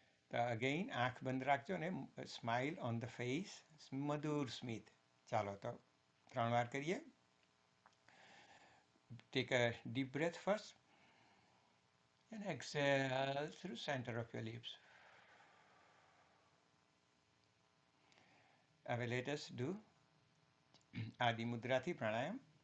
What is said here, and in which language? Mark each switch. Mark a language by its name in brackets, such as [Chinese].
[Gujarati] તો અગેઇન આંખ બંધ રાખજો ને [English] smile on the face, [Gujarati] મધુર સ્મિત. ચાલો તો 3 વાર કરીએ. [English] Take a deep breath first and exhale through center of your lips. [Gujarati] હવે [English] let us do [Gujarati] આદિ મુદ્રાથી પ્રાણાયામ.